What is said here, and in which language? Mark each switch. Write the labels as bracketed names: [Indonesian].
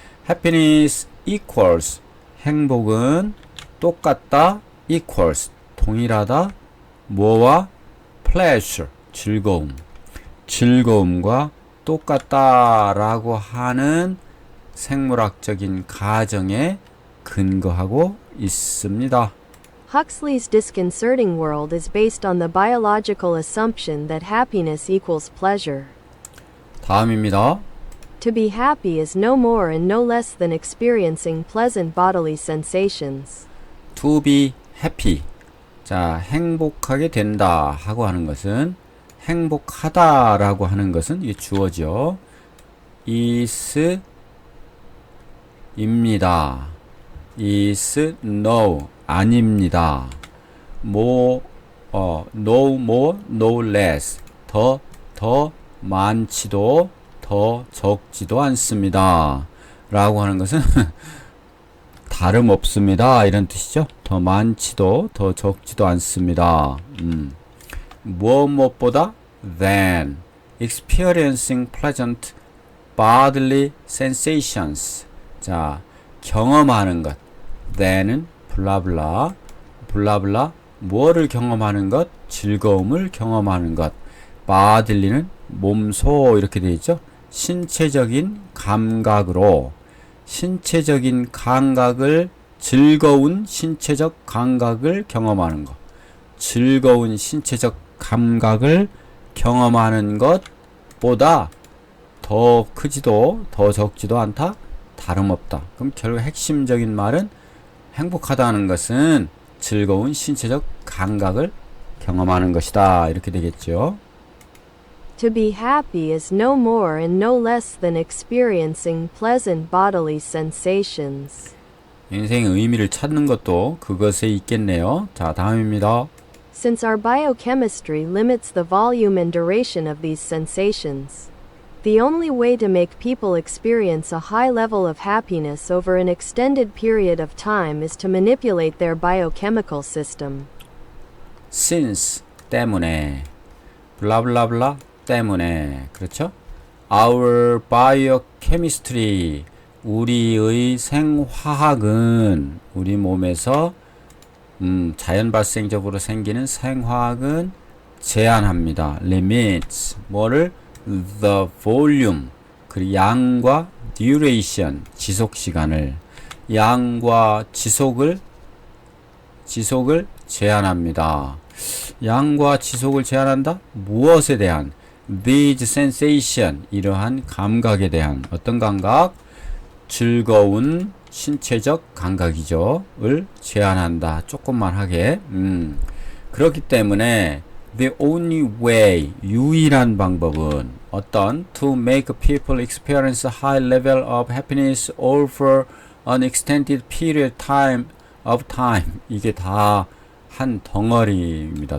[English] happiness equals, [Korean] 행복은 똑같다, equals, 동일하다, 뭐와? pleasure, 즐거움. 즐거움과 똑같다라고 하는 생물학적인 가정에 근거하고 있습니다. [English] Huxley's disconcerting world is based on the biological assumption that happiness equals pleasure. [Korean] 다음입니다. [English] To be happy is no more and no less than experiencing pleasant bodily sensations. To be happy. [Korean] 자, 행복하게 된다 하고 하는 것은, 행복하다라고 하는 것은 이게 주어죠. is 입니다. [English] is no [Korean] 아닙니다. [English] no more, no less, [Korean] 더 많지도 더 적지도 않습니다. 라고 하는 것은 다름없습니다. 이런 뜻이죠. 더 많지도 더 적지도 않습니다. 무엇보다 [English] than experiencing pleasant bodily sensations. [Korean] 자, 경험하는 것. than은 블라블라, 블라블라, 뭐를 경험하는 것? 즐거움을 경험하는 것. body는 몸소 이렇게 되어 있죠. 신체적인 감각으로, 신체적인 감각을, 즐거운 신체적 감각을 경험하는 것. 즐거운 신체적 감각을 경험하는 것보다 더 크지도 더 적지도 않다. 다름없다. 그럼 결국 핵심적인 말은 행복하다는 것은 즐거운 신체적 감각을 경험하는 것이다. 이렇게 되겠죠. [English] To be happy is no more and no less than experiencing pleasant bodily sensations. [Korean] 인생의 의미를 찾는 것도 그것에 있겠네요. 자, 다음입니다. [English] Since our biochemistry limits the volume and duration of these sensations, the only way to make people experience a high level of happiness over an extended period of time is to manipulate their biochemical system. [Korean] since 때문에 블라블라블라 때문에 그렇죠? [English] Our biochemistry [Korean] 우리의 생화학은 우리 몸에서 자연 발생적으로 생기는 생화학은 제한합니다. limits 뭐를 [English] the volume [Korean] 그리고 양과 duration 지속 시간을 양과 지속을 제한합니다. 양과 지속을 제한한다? 무엇에 대한? [English] These sensation [Korean] 이러한 감각에 대한 어떤 감각? 즐거운 신체적 감각이죠. 을 제한한다. 조금만 하게. 그렇기 때문에 [English] the only way [Korean] 유일한 방법은 어떤 [English] to make people experience a high level of happiness over an extended period of time [Korean] 이게 다 한 덩어리입니다.